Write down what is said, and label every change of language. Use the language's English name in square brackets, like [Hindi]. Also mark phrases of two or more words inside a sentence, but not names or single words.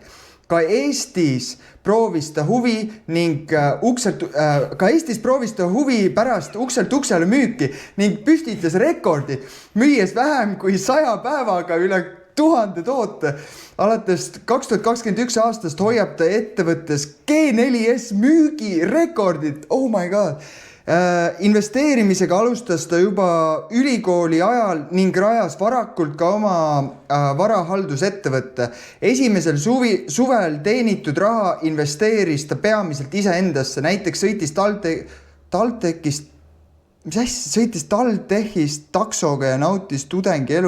[Estonian] Ka Eestis proovis ta huvi pärast ukselt uksele müüki ning püstitas rekordi, müües vähem kui 100 päevaga üle 1000 toote. Alates 2021 aastast hoiab ta ettevõttes G4S müügirekordit. [English] Oh my god! [Estonian] Investeerimisega alustas ta juba ülikooli ajal ning rajas varakult ka oma varahaldusettevõtte. Esimesel suvel teenitud raha investeeris ta peamiselt iseendasse. Näiteks sõitis TalTechist taksoga ja nautis tudengi elu.